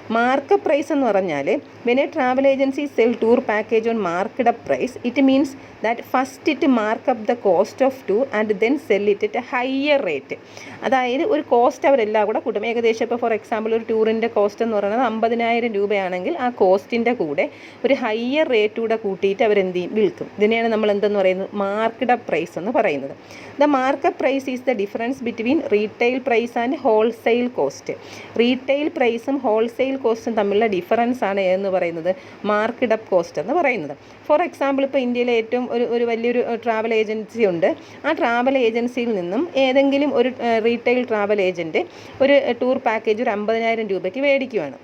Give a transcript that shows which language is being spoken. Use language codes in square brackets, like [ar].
[en] markup price [ml] എന്ന് പറഞ്ഞാൽ [en] When a travel agency sell tour package on marked up price, it means that first it markup the cost of tour and then sell it at higher rate. [ml] അതായത് ഒരു cost അവരെല്ലാം കൂടെ കൂട്ടും. ഏകദേശം ഇപ്പോൾ for example ഒരു ടൂറിൻ്റെ cost എന്ന് പറയുന്നത് 50,000 രൂപയാണെങ്കിൽ ആ കോസ്റ്റിൻ്റെ കൂടെ ഒരു ഹയർ റേറ്റ് കൂടെ കൂട്ടിയിട്ട് അവരെന്ത് ചെയ്യും, വിൽക്കും. ഇതിനെയാണ് നമ്മൾ എന്തെന്ന് പറയുന്നത്, മാർക്ക്ഡ് അപ്പ് പ്രൈസ് എന്ന് പറയുന്നത്. [en] The markup price is the difference between retail price and wholesale cost. [ml] Retail പ്രൈസും ഹോൾസെയിൽ കോസ്റ്റും തമ്മിലുള്ള ഡിഫറൻസ് ആണ് എന്ന് പറയുന്നത് മാർക്ക്ഡ് അപ്പ് കോസ്റ്റ് എന്ന് പറയുന്നത്. ഫോർ എക്സാമ്പിൾ ഇപ്പോൾ ഇന്ത്യയിലെ ഏറ്റവും ഒരു വലിയൊരു ട്രാവൽ ഏജൻസി ഉണ്ട്. ആ ട്രാവൽ ഏജൻസിയിൽ നിന്നും ഏതെങ്കിലും ഒരു റീറ്റെയിൽ ട്രാവൽ ഏജൻറ്റ് ഒരു ടൂർ പാക്കേജ് ഒരു 50,000 രൂപയ്ക്ക് മേടിക്കുവാണ്.